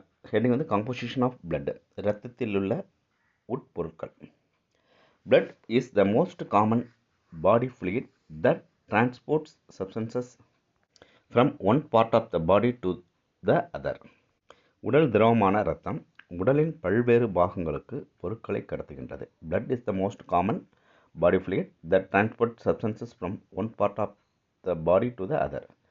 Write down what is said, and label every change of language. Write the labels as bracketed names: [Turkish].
[Tamil] Heading வந்து [English] composition of blood. [Tamil] இரத்தத்தில் உள்ள உட்பொருட்கள். [English] Blood is the most common body fluid that transports substances from one part of the body to the other. [Tamil] உடல் திரவமான இரத்தம் உடலின் பல்வேறு பாகங்களுக்கு பொருட்களை கடத்துகின்றது. [English] Blood is the most common body fluid that transports substances from one part of the body to the other.